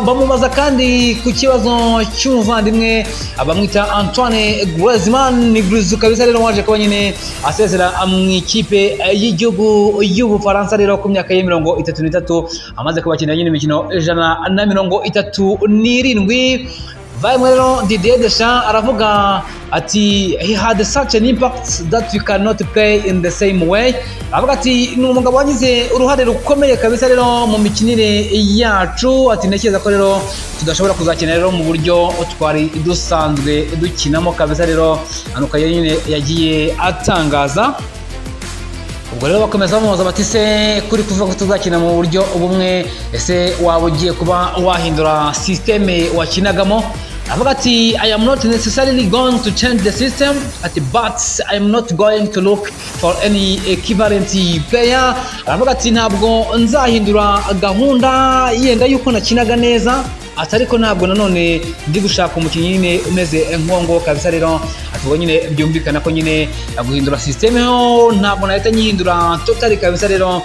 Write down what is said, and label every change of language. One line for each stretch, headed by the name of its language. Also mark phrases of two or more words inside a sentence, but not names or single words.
Kinyarwanda: Bamubaza kandi ku kibazo cy'umuvandimwe abamwita Antoine Griezmann, ni Griezmann kabisa rero waje kuba nyine asezera mu equipe y'igihugu y'Ubufaransa rero ku myaka ya 33 amaze kubakinira nyine imikino 137. Vayimwe rero Didier Deschamps aravuga ati
English: he had such an impact that we cannot play in the same way.
Kinyarwanda: Aravuga ati ni umugabo wagize uruhare rukomeye kabisa rero mu mikinire yacu. Ati ntekereza ko rero tudashobora kuzakina rero mu buryo twari dusanzwe dukinamo kabisa rero anuka nyine yagiye atangaza. Ubwo rero bakomeza bamubaza bati se kuri kuvuga ko tuzakina mu buryo ubumwe, ese waba ugiye kuba wahindura systeme wakinagamo? Avuga ati
English: I am not necessarily going to change the system, but I am not going to look for any equivalent player.
Kinyarwanda: Avuga ati ntabwo nzahindura gahunda yenda yuko nakinaga neza, atariko ntabwo nanone ndi gushaka umukinnyi nyine umeze nkongo kabisa rero. Ati nyine byumvikana ko nyine guhindura systeme ntabwo nahita nyihindura totally kabisa rero.